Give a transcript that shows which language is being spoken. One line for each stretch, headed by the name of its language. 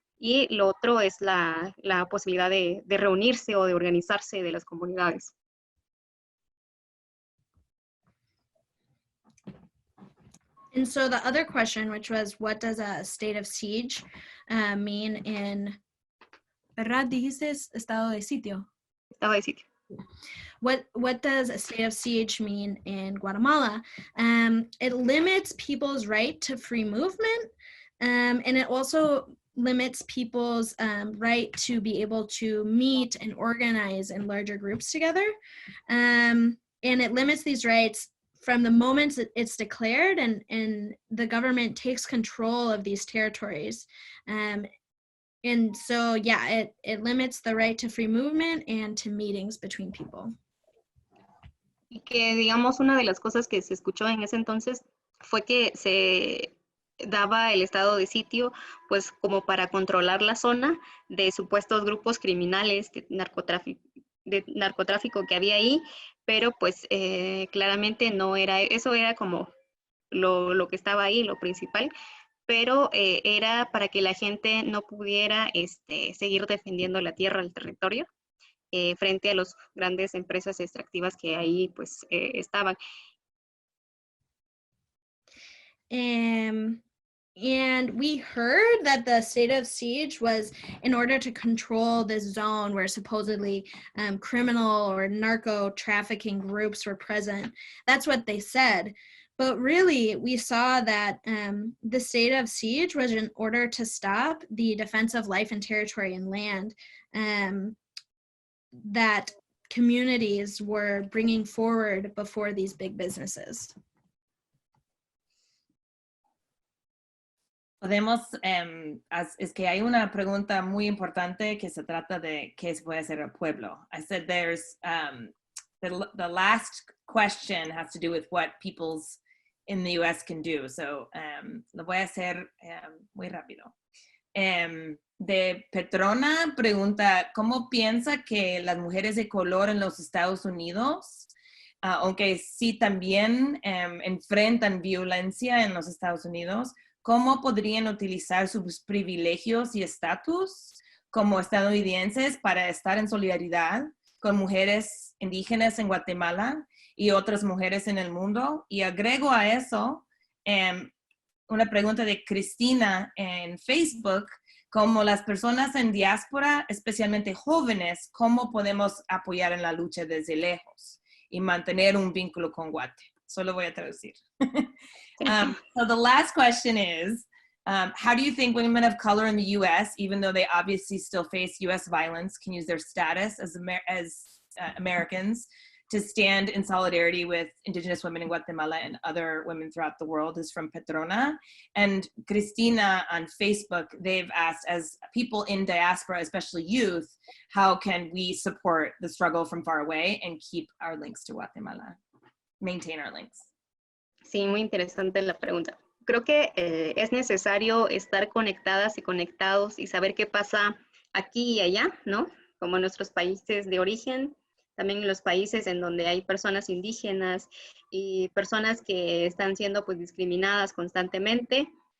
Spanish: y lo otro es la posibilidad de reunirse o de organizarse de las comunidades.
English: And so the other question, which was, what does a state of siege mean in,
Spanish: ¿verdad? Dijiste estado de sitio. Estado de sitio.
English: What does a state of siege mean in Guatemala? It limits people's right to free movement, and it also limits people's right to be able to meet and organize in larger groups together. And it limits these rights from the moment it's declared, and the government takes control of these territories. And so, yeah, it limits the right to free movement and to meetings between people.
Spanish: Y que, digamos, una de las cosas que se escuchó en ese entonces fue que se daba el estado de sitio, pues, como para controlar la zona de supuestos grupos criminales de narcotráfico que había ahí, pero pues claramente no era, eso era como lo que estaba ahí, lo principal, pero era para que la gente no pudiera seguir defendiendo la tierra, el territorio, frente a las grandes empresas extractivas que ahí pues estaban.
English: And we heard that the state of siege was in order to control this zone where supposedly criminal or narco trafficking groups were present. That's what they said. But really, we saw that the state of siege was in order to stop the defense of life and territory and land that communities were bringing forward before these big businesses.
Spanish: Podemos, es que hay una pregunta muy importante que se trata de qué puede ser el pueblo.
English: I said there's, the last question has to do with what peoples in the US can do.
Spanish: So, lo voy a hacer muy rápido. De Petrona pregunta, ¿cómo piensa que las mujeres de color en los Estados Unidos, aunque sí también enfrentan violencia en los Estados Unidos, cómo podrían utilizar sus privilegios y estatus como estadounidenses para estar en solidaridad con mujeres indígenas en Guatemala y otras mujeres en el mundo? Y agrego a eso una pregunta de Cristina en Facebook, como las personas en diáspora, especialmente jóvenes, ¿cómo podemos apoyar en la lucha desde lejos y mantener un vínculo con Guate? Solo voy a traducir.
English: So the last question is, how do you think women of color in the U.S., even though they obviously still face U.S. violence, can use their status as Americans to stand in solidarity with Indigenous women in Guatemala and other women throughout the world? Is from Petrona. And Cristina on Facebook, they've asked, as people in diaspora, especially youth, how can we support the struggle from far away and keep our links to Guatemala, maintain our links?
Spanish: Sí, muy interesante la pregunta. Creo que es necesario estar conectadas y conectados y saber qué pasa aquí y allá, ¿no? Como en nuestros países de origen, también en los países en donde hay personas indígenas y personas que están siendo pues discriminadas constantemente.